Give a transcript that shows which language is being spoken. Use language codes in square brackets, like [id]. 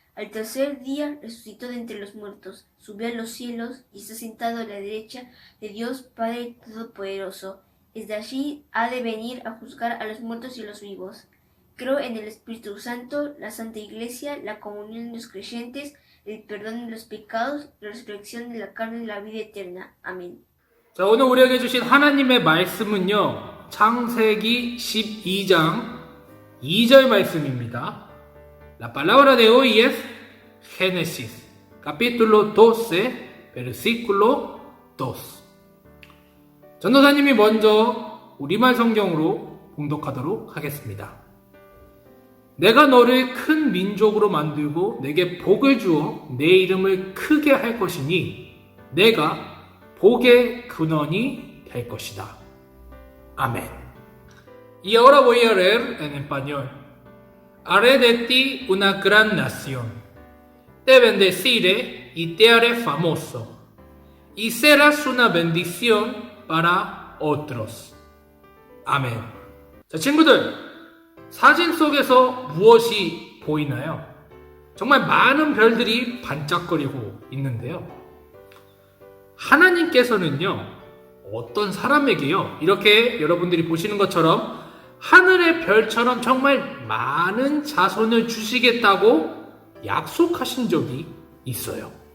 [es] Al tercer día resucitó de entre los muertos, subió a los cielos y está sentado a la derecha de Dios Padre Todopoderoso. Desde allí ha de venir a juzgar a los muertos y a los vivos. Creo en el Espíritu Santo, la Santa Iglesia, la comunión de los creyentes, el perdón de los pecados, la resurrección de la carne y la vida eterna. Amén. [ko] 자, 오늘 우리에게 주신 하나님의 말씀은요, 창세기 12장 2절 말씀입니다. [es] La palabra de hoy es Génesis, capítulo 12, versículo 2. [ko] 전도사님이 먼저 우리말 성경으로 봉독하도록 하겠습니다. 내가 너를 큰 민족으로 만들고 내게 복을 주어 내 이름을 크게 할 것이니 내가 복의 근원이 될 것이다. [es] Amén. Y ahora voy a leer en español. Haré de ti una gran nación. Te bendeciré y te haré famoso. Y serás una bendición para otros. [ko] 아멘. 자, 친구들, 사진 속에서 무엇이 보이나요? 정말 많은 별들이 반짝거리고 있는데요. 하나님께서는요, 어떤 사람에게요, 이렇게 여러분들이 보시는 것처럼 하늘의 별처럼 정말 많은 자손을 주시겠다고 약속하신 적이 있어요.